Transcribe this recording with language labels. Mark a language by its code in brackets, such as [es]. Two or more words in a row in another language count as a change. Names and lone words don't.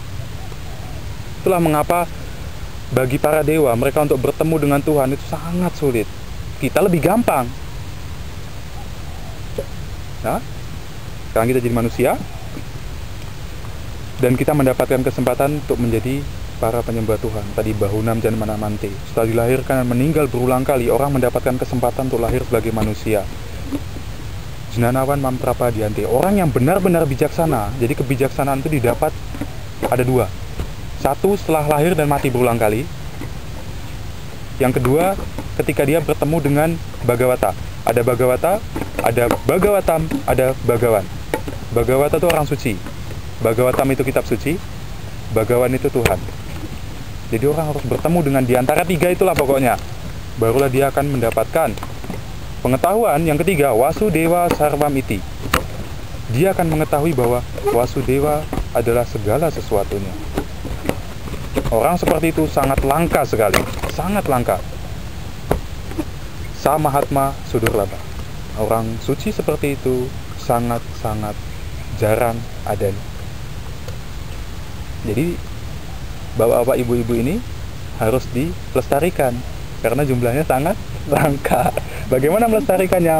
[id] Itulah mengapa bagi para dewa, mereka untuk bertemu dengan Tuhan itu sangat sulit. Kita lebih gampang. Nah, sekarang kita jadi manusia, dan kita mendapatkan kesempatan untuk menjadi para penyembah Tuhan. [sa] Tadi Bahunam janmanam ante. [id] Setelah dilahirkan dan meninggal berulang kali, orang mendapatkan kesempatan untuk lahir sebagai manusia. [sa] Jnanawan mam prapadyante. [id] Orang yang benar-benar bijaksana. Jadi kebijaksanaan itu didapat ada 2. 1 setelah lahir dan mati berulang kali. Yang kedua, ketika dia bertemu dengan Bhagavata. Ada Bhagavata, ada Bhagavatam, ada Bhagawan. Bhagavata itu orang suci. Bhagavatam itu kitab suci. Bhagawan itu Tuhan. Jadi orang harus bertemu dengan di antara 3 itulah pokoknya. Barulah dia akan mendapatkan pengetahuan yang ketiga, [sa] Wasudeva sarvam iti. [id] Dia akan mengetahui bahwa Wasudeva adalah segala sesuatunya. Orang seperti itu sangat langka sekali, sangat langka. [sa] Samahatma sudurlaba. [id] Orang suci seperti itu sangat-sangat jarang ada. Jadi bapak-bapak ibu-ibu ini harus dilestarikan karena jumlahnya sangat langka. Bagaimana melestarikannya?